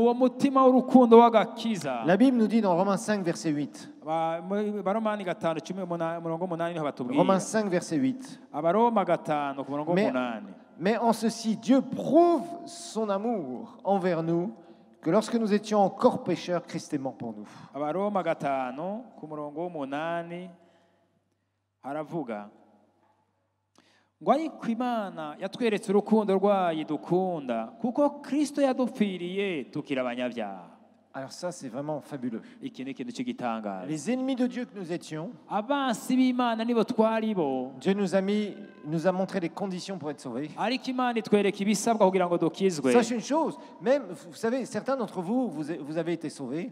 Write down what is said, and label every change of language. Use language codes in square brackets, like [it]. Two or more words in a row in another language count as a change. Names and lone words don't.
[fr] La Bible nous dit dans Romains 5, verset 8. Romains 5, verset 8. Mais en ceci, Dieu prouve son amour envers nous, que lorsque nous étions encore pécheurs, Christ est mort pour nous. [rw] ngo ariko Imana yatweretse urukundo rwayo dukunda kuko Kristo yadupfiriye tukiri abanyabyaha. [fr] Alors ça, c'est vraiment fabuleux. Les ennemis de Dieu que nous étions, Dieu nous a montré les conditions pour être sauvés. Sachez une chose, même, vous savez, certains d'entre vous, vous avez été sauvés.